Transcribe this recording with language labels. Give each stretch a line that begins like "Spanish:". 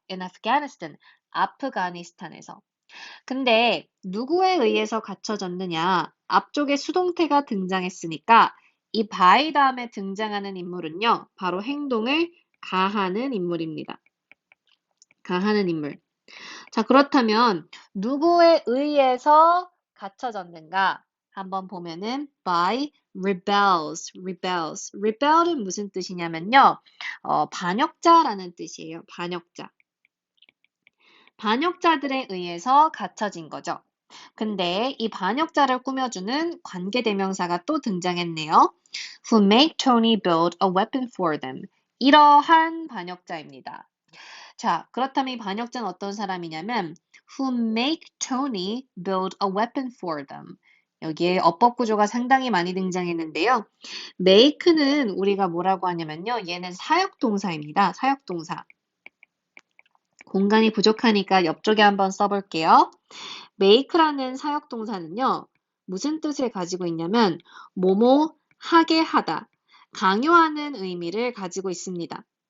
English: In Afghanistan,
Korean: 아프가니스탄에서. 근데 누구에 의해서 갇혀졌느냐? 앞쪽에 수동태가 등장했으니까 이 by 다음에 등장하는 인물은요. 바로 행동을 가하는 인물입니다. 가하는 인물. 자, 그렇다면 누구에 의해서 갇혀졌는가? 한번 보면은
English: by rebels.
Korean: rebel은 무슨 뜻이냐면요. 반역자라는 뜻이에요. 반역자들에 의해서 갇혀진 거죠. 근데 이 반역자를 꾸며주는 관계대명사가 또 등장했네요.
English: Who make Tony build a weapon for them.
Korean: 이러한 반역자입니다. 자, 그렇다면 이 반역자는 어떤 사람이냐면
English: Who make Tony build a weapon for them.
Korean: 여기에 어법 구조가 상당히 많이 등장했는데요. make는 우리가 뭐라고 하냐면요. 얘는 사역동사입니다. 사역동사. 공간이 부족하니까 옆쪽에 한번 써볼게요. make라는 사역동사는요, 무슨 뜻을 가지고 있냐면, 뭐뭐 하게 하다, 강요하는 의미를 가지고 있습니다.